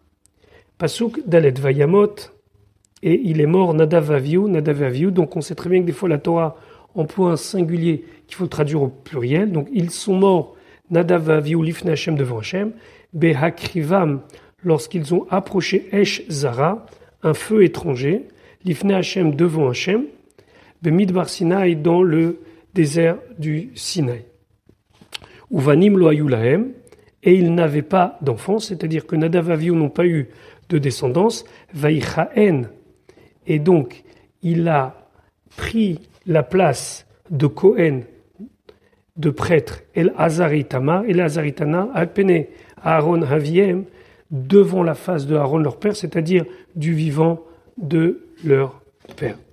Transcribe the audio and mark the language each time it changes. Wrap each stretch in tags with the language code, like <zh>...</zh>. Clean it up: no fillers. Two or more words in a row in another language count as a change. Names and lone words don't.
<he>פסוק דלת וימת,</he> <fr>et il est mort Nadav Avihu, donc on sait très bien que des fois la Torah emploie un singulier qu'il faut traduire au pluriel, donc ils sont morts Nadav Avihu</fr> <he>לפני השם</he> <fr>devant Hashem, Behakrivam, lorsqu'ils ont approché</fr> <he>אש זרה,</he> <fr>un feu étranger,</fr> <he>לפני השם</he> <fr>devant Hashem,</fr> <he>במדבר סיני,</he> <fr>dans le désert du Sinaï.</fr> <he>ובנים לא היו להם,</he> <fr>et ils n'avaient pas d'enfants, c'est-à-dire que Nadav Avihu n'ont pas eu de descendance, Vaïchaen, et donc il a pris la place de Kohen, de prêtre, El-Hazar et Itamar, El-Hazar et Itamar,</fr> <he>על פני אהרן אביהם,</he> <fr>devant la face de Aaron leur père, c'est-à-dire du vivant de leur père.</fr>